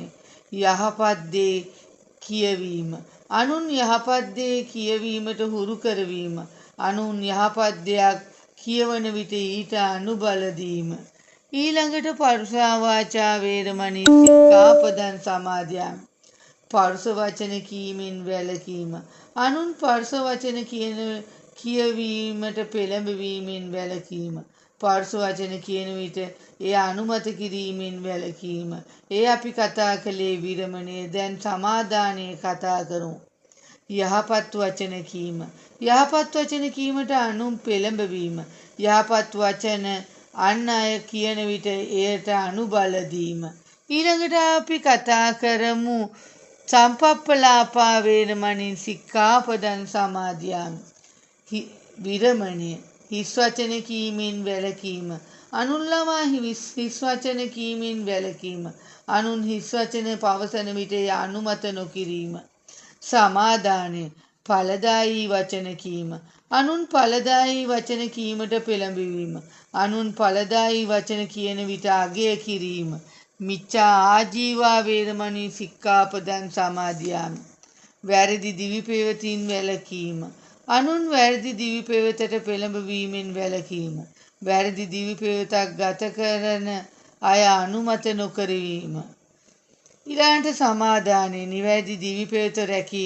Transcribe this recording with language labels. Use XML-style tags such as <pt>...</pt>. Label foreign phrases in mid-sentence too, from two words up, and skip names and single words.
<si>යහපත් දේ කියවීම, අනුන් යහපත් දේ කියවීමට හුරු කරවීම, අනුන් යහපත් දෙයක් කියවන විට ඊට අනුබල දීම.</si> <pi>ඊළඟට පරුසා වාචා වේරමණී සික්ඛාපදං සමාදියාමි.</pi> <si>පරුස වචන කීමෙන් වැළකීම, අනුන් පරුස වචන කියවීමට පෙළඹවීමෙන් වැළකීම, පරුස වචන කියන විට එය අනුමත කිරීමෙන් වැළකීම. ඒ අපි කතා කළේ විරමණය. දැන් සමාදානයේ කතා කරමු. යහපත් වචන කීම, යහපත් වචන කීමට අනුන් පෙළඹවීම, යහපත් වචන අන් අය කියන විට එයට අනුබල දීම. ඊළඟට අපි කතා කරමු</si> <pi>සම්පප්පලාපා වේරමණී සික්ඛාපදං සමාදියාමි.</pi> <si>විරමණය, හිස් වචන කීමෙන් වැළකීම, අනුන් ලවා හිස් වචන කීමෙන් වැළකීම, අනුන් හිස් වචන පවසන විට එය අනුමත නොකිරීම සමාදානය. ඵලදායී වචන කීම, අනුන් ඵලදායී වචන කීමට පෙළඹවීම, අනුන් ඵලදායී වචන කියන විට අගය කිරීම.</si> <pi>මිච්ඡා ආජීවා වේරමණී සික්ඛාපදං සමාදියාමි.</pi> <si>වැරදි දිවි පෙවතින් වැළකීම, අනුන් වැරදි දිවි පෙවතට පෙළඹවීමෙන් වැළකීම. වැරදි දිවි පෙවතක් ගත කරන අය අනුමත නොකරවීම. ඊළඟට සමාදානය නිවැරදි දිවි පෙවත රැකීම.</si>